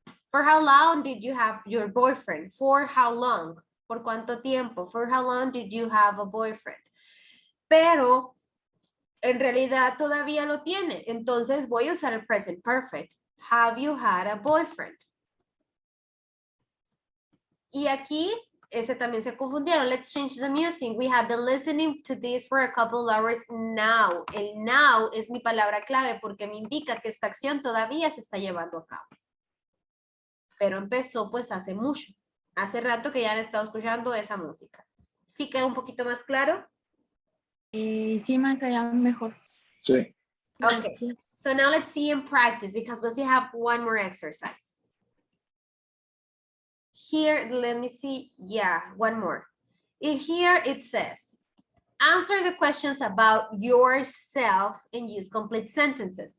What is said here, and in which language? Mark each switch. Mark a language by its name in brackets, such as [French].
[English] For how long did you have your boyfriend? For how long? [Spanish] ¿Por cuánto tiempo? [English] For how long did you have a boyfriend? [Spanish] Pero en realidad todavía lo tiene. Entonces voy a usar el present perfect. [English] Have you had a boyfriend? [Spanish] Y aquí, ese también se confundieron. [English] Let's change the music. We have been listening to this for a couple hours now. [Spanish] El now es mi palabra clave porque me indica que esta acción todavía se está llevando a cabo. Pero empezó pues hace mucho. Hace rato que ya han estado escuchando esa música. ¿Sí queda un poquito más claro? Sí, me queda mejor. sí. [English] Okay. [Spanish] Sí. [English] So now let's see in practice because we still have one more exercise. here, let me see. Yeah, one more. In here it says, answer the questions about yourself and use complete sentences.